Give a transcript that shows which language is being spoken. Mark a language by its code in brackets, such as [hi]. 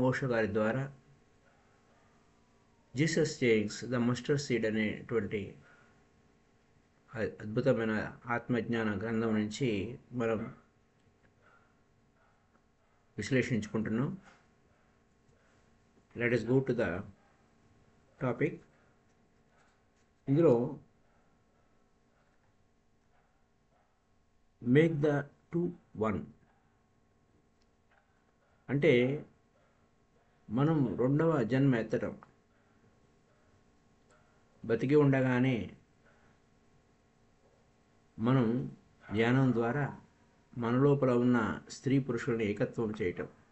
[te] ఓషో గారి ద్వారా Jesus sayings the mustard seed అనేటువంటి అద్భుతమైన ఆత్మజ్ఞాన గ్రంథం నుంచి మనం విశ్లేషించుకుంటున్నాం. [en] Let us go to the topic. [te] ఇందులో [en] make the two one [te] అంటే మనం రెండవ జన్మ ఎత్తడం, బతికి ఉండగానే మనం ధ్యానం ద్వారా మన లోపల ఉన్న స్త్రీ పురుషుల్ని ఏకత్వం చేయటం.